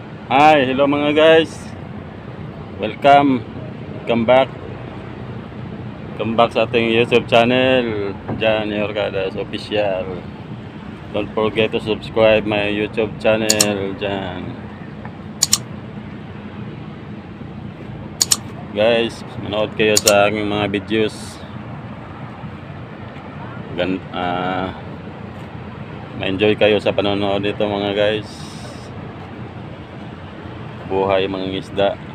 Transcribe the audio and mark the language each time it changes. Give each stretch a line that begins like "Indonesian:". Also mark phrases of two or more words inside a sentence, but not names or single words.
English: Hi, hello mga guys. Welcome. Come back. Come back
Filipino: sa ating
English: YouTube channel. Jan Yorgadas Official. Don't forget to subscribe my YouTube channel. Jan.
Filipino: Guys, manood kayo sa aking mga videos. Ma-enjoy kayo sa panonood nito mga guys. Buhay mangingisda.